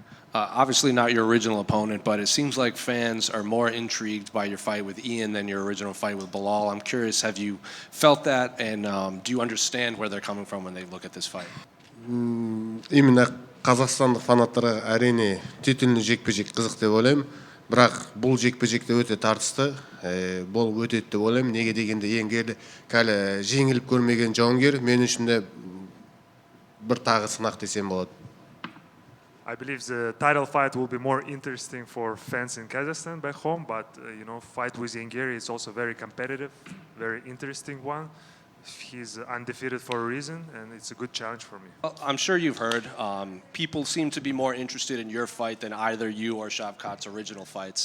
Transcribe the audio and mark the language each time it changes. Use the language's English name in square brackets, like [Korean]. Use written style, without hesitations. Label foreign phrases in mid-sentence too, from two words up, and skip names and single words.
[English] Obviously not your original opponent, but it seems like fans are more intrigued by your fight with Ian than your original fight with Bilal. I'm curious, have you felt that, and do you understand where they're coming from when they look at this fight? [Kazakh] Именно қазақстандық фанаттарға әрине титульный жекпе-жек қызық деп ойлаймын. Бірақ бұл жекпе-жекте өте тартысты болып өтеді деп ойлаймын. Неге дегенде еңгерлі кәлі жеңіліп көрмеген жауынгер мен үшін де бір тағы сынақ десем болады. [English] I believe the title fight will be more interesting for fans in Kazakhstan back home, but fight with Garry is also very competitive, very interesting one. He's undefeated for a reason, and it's a good challenge for me. Well, I'm sure you've heard, people seem to be more interested in your fight than either you or Shavkat's original fights.